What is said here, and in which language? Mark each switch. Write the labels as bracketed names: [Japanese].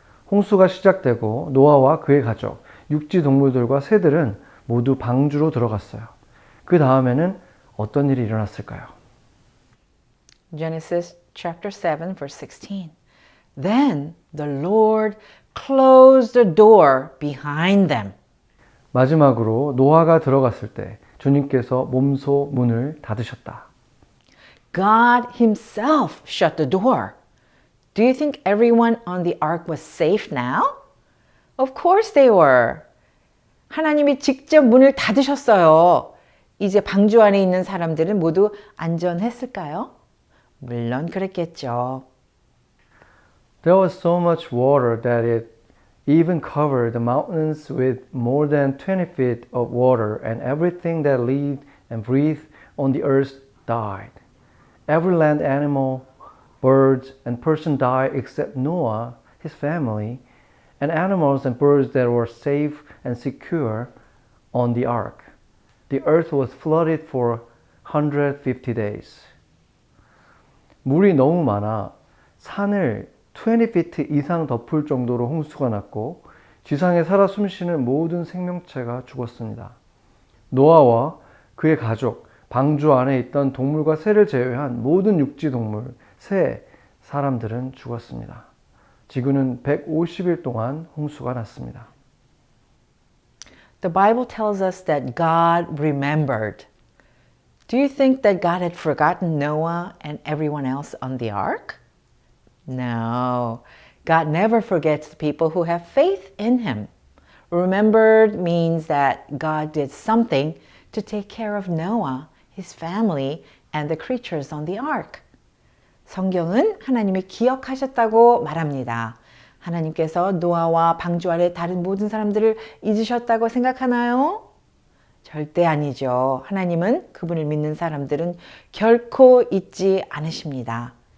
[Korean] 홍수가 시작되고 노아와 그의 가족, 육지 동물들과 새들은 모두 방주로 들어갔어요. 그 다음에는 어떤 일이 일어났을까요? [English] Genesis chapter 7 verse 16. Then the Lord closed the door behind them. [Korean] 마지막으로 노아가 들어갔을 때 주님께서 몸소 문을 닫으셨다. [English] God himself shut the door. Do you think everyone on the ark was safe now? Of course they were. [Korean] 하나님이 직접 문을 닫으셨어요. 이제 방주 안에 있는 사람들은 모두 안전했을까요? 물론 그랬겠죠. [English] There was so much water that it even covered the mountains with more than 20 feet of water, and everything that lived and breathed on the earth died. Every land animal, birds, and person died except Noah, his family, and animals and birds that were safe and secure on the ark. The earth was flooded for 150 days. [Korean] 물이 너무 많아 산을 20 feet 이상 덮을 정도로 홍수가 났고 지상에 살아 숨쉬는 모든 생명체가 죽었습니다. 노아와 그의 가족, 방주 안에 있던 동물과 새를 제외한 모든 육지 동물, 새, 사람들은 죽었습니다. 지구는 150일 동안 홍수가 났습니다. [English] The Bible tells us that God remembered. Do you think that God had forgotten Noah and everyone else on the ark? No, God never forgets the people who have faith in Him. Remembered means that God did something to take care of Noah, his family, and the creatures on the ark. [Korean] 성경은 하나님이 기억하셨다고 말합니다. 하나님께서 노아와 방주 아래 다른 모든 사람들을 잊으셨다고 생각하나요? 절대 아니죠. 하나님은 그분을 믿는 사람들은 결코 잊지 않으십니다.